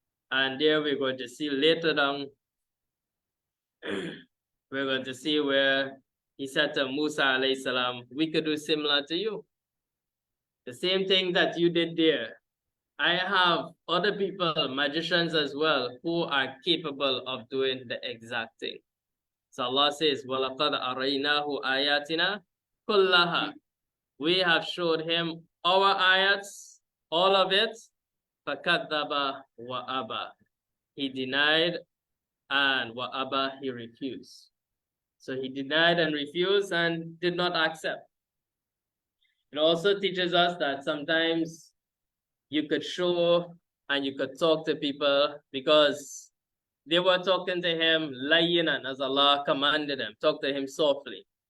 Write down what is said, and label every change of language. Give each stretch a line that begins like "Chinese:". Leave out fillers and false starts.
English: And there we're going to see later down, we're going to see where he said to Musa alayhi salam, we could do similar to you. The same thing that you did there. I have other people, magicians as well, who are capable of doing the exact thing. So Allah says,
Arabic: وَلَقَدْ أَرَيْنَاهُ آيَاتِنَا كُلَّهَا.
English: We have showed him our ayats, all of it.
Arabic: فَكَذَّبَ وَأَبَى.
English: He denied, and وَأَبَى, he refused. So he denied and refused and did not accept. It also teaches us that sometimes you could show and you could talk to people because they were talking to him layyinan, as Allah commanded them, talk to him softly.